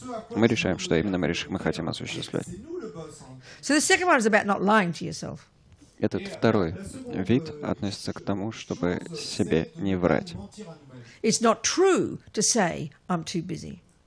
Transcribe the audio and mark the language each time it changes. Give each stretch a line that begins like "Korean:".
Russian: Мы решаем, что именно мы хотим осуществлять.
English: So the second one is about not lying to yourself.
Russian: Этот второй вид относится к тому, чтобы себе не врать.
English: It's not true to say, I'm too busy.